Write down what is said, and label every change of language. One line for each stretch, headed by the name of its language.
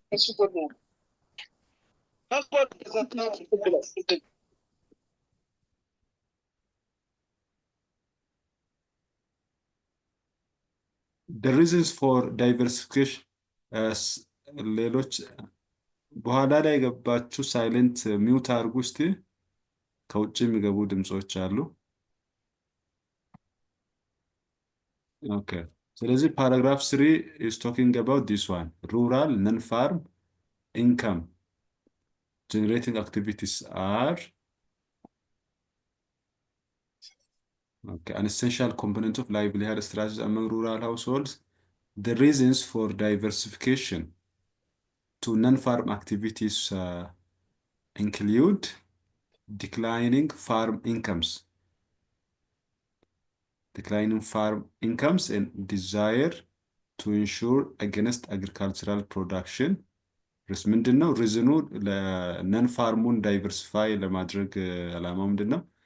English: The reasons for diversification
Amharic: ሌሎች በኋላ ላይ የገባችሁ ሳይለንት ሚውት አድርጉ እስቲ። ከውጭ የሚገቡ ድምጾች አሉ። ኦኬ ስለዚህ
English: paragraph 3 is talking about this one. Rural non-farm income generating activities are an essential component of livelihood strategies among rural households. The reasons for diversification to non-farm activities include declining farm incomes and desire to ensure against agricultural production.
Amharic: ምንድነው ሪዝኑ ለነን ፋርሙን ዳይቨርሲፋይ ለማድረግ ዓላማው ምንድነው?